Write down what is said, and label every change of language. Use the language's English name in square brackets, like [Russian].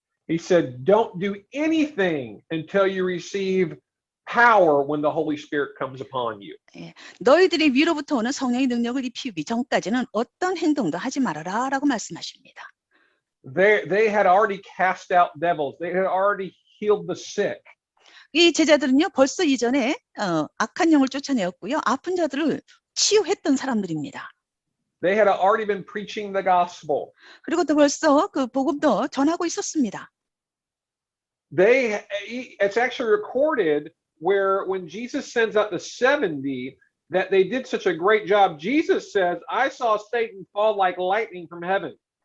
[English] He said, don't do anything until you receive power when the Holy Spirit comes upon you. [Korean] 너희들이 위로부터 오는 성령의 능력을 입히기 전까지는 어떤 행동도 하지 말아라 라고 말씀하십니다. [English] They had already cast out devils. They had already healed the sick. [Korean] 이 제자들은요, 벌써 이전에 악한 영을 쫓아내었고요, 아픈 자들을 치유했던 사람들입니다. [English] They had already been preaching the gospel. [Korean] 그리고 또 벌써 그 복음도 전하고 있었습니다. [English] It's actually recorded where when Jesus sends out the 70, that they did such a great job. Jesus says, I saw Satan fall like lightning from heaven.